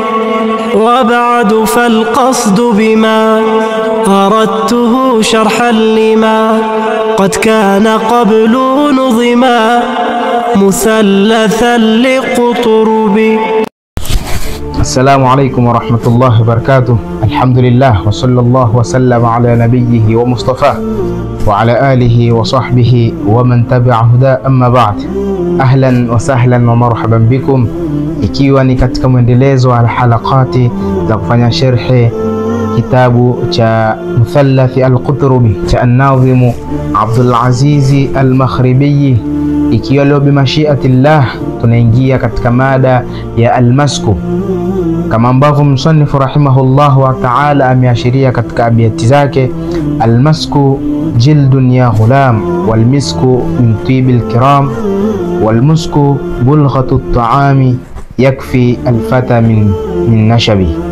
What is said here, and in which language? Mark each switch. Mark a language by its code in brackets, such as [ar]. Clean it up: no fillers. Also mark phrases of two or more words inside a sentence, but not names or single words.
[ar] وبعد فالقصد بما أردته شرحا لما قد كان قبل نظما مثلثا لقطرب. السلام عليكم ورحمة الله وبركاته. الحمد لله وصلى الله وسلم على نبيه ومصطفاه وعلى آله وصحبه ومن تبع هداه. أما بعد، أهلا وسهلا ومرحبا بكم, [sw] ikiwa ni katika mwendelezo wa halakati za kufanya sharhi kitabu cha Muthalathi al-Qutrubi cha an-Nadhim Abdul Aziz al-Makhribi, ikiwa leo bimashiatillah tunaingia katika mada ya al-masku, kama ambavyo msanifu [ar] رحمه الله وتعالى [sw] ameashiria katika abiyati zake: [ar] المسك جلد يا غلام والمسك من طيب الكرام والمسك بلغة الطعام يكفي الفتى من نشب.